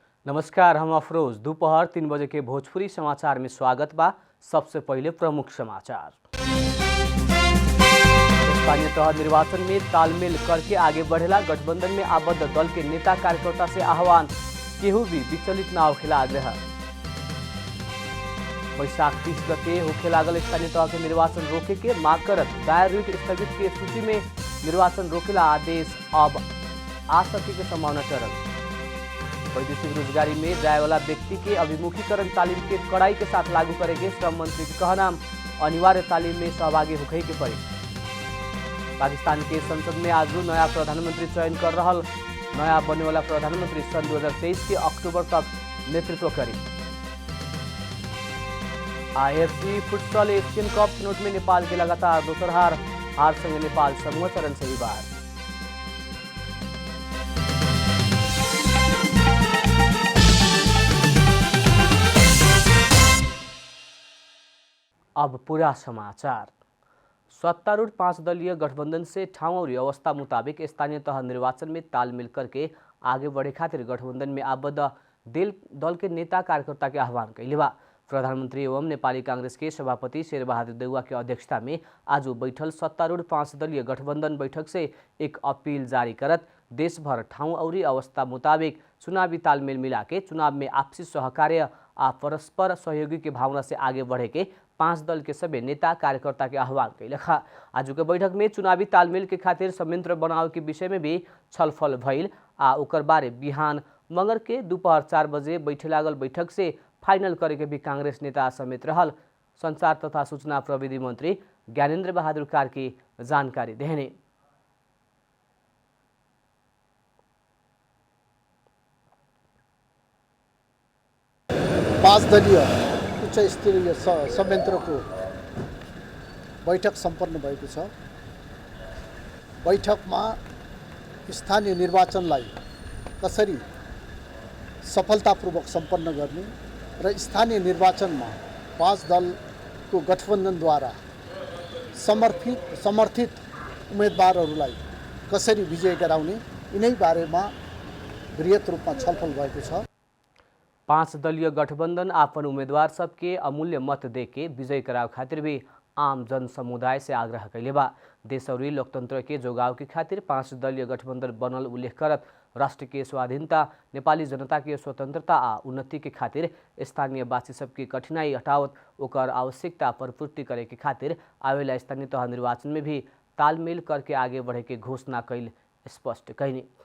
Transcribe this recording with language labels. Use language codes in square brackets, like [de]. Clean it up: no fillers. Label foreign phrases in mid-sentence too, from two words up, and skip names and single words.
[bho] नमस्कार, हम अफरोज। दोपहर 3 बजे के भोजपुरी समाचार में स्वागत बा। सबसे पहले प्रमुख समाचार। स्थानीय तह निर्वाचन में तालमेल करके आगे बढ़ेला गठबंधन में आबद्ध दल के नेता कार्यकर्ता से आह्वान, केहू भी विचलित ना होखेला आग्रह। वैशाख 30 गते होखे लागल स्थानीय तह के निर्वाचन रोके के मांग करत दायर रिट स्थगित के सूची में निर्वाचन रोकेला आदेश अब आ सके के संभावना टरल। वैदेशिक रोजगारी में जाए वाला व्यक्ति के अभिमुखीकरण तालीम के कड़ाई के साथ लागू करेंगे श्रम मंत्री के कहना, अनिवार्य तालीम में सहभागी होखे के पड़े। पाकिस्तान के संसद में आज नया प्रधानमंत्री चयन कर रहा नया बने वाला प्रधानमंत्री सन 2023 के अक्टूबर तक नेतृत्व करी। आईएफसी फुटसल एशियन कप छनौट में नेपाल के लगातार दोसर हार संगे नेपाल समूह चरण से ही बाहर। अब पूरा समाचार। सत्तारूढ़ 5 दलीय गठबंधन से ठाउँ और अवस्था मुताबिक स्थानीय तह निर्वाचन में तालमेल करके आगे बढ़े खातिर गठबंधन में आबद्ध दल के नेता कार्यकर्ता के आह्वान कैले बा। प्रधानमंत्री एवं नेपाली कांग्रेस के सभापति शेरबहादुर देउवा के अध्यक्षता में आज बैठल सत्तारूढ़ 5 दलीय गठबंधन बैठक से एक अपील जारी करत देशभर ठाउँ और अवस्था मुताबिक चुनावी तालमेल मिला के चुनाव में आपसी सहकार्य आ परस्पर सहयोगी के भावना से आगे बढ़े के 5 दल के सभी नेता कार्यकर्ता के आह्वान कैलखा। आज के बैठक में चुनावी तालमेल के खातिर संयंत्र बनाव के विषय में भी छलफल भइल आ ओकर बारे बिहान मंगर के दोपहर 4 बजे बैठे लागल बैठक से फाइनल करे के भी कांग्रेस नेता समेत रहल संचार तथा सूचना प्रविधि मंत्री ज्ञानेन्द्र बहादुर कार्की जानकारी देहने। [ne] पाँच दलीय उच्च स्तरीय संयन्त्रको बैठक सम्पन्न भएको छ। बैठकमा स्थानीय निर्वाचनलाई कसरी सफलतापूर्वक सम्पन्न गर्ने र स्थानीय निर्वाचनमा 5 दलको गठबन्धनद्वारा समर्थित उम्मेदवारहरूलाई कसरी विजय गराउने यिनै बारेमा बृहत रूपमा छलफल भएको छ। [bho] 5 दलीय गठबंधन आपन उम्मीदवार सबके अमूल्य मत देके विजय कराव खातिर भी आम जन समुदाय से आग्रह कैले बा। देश और लोकतंत्र के जोगाव के खातिर 5 दलीय गठबंधन बनल उल्लेख करत राष्ट्र के स्वाधीनता, नेपाली जनता के स्वतंत्रता आ उन्नति के खातिर स्थानीय वासी सबकी कठिनाई हटावत ओकर आवश्यकता पर पूर्ति करे के खातिर आवेला स्थानीय तह निर्वाचन में भी तालमेल करके आगे बढ़े के घोषणा कैल स्पष्ट कैनी।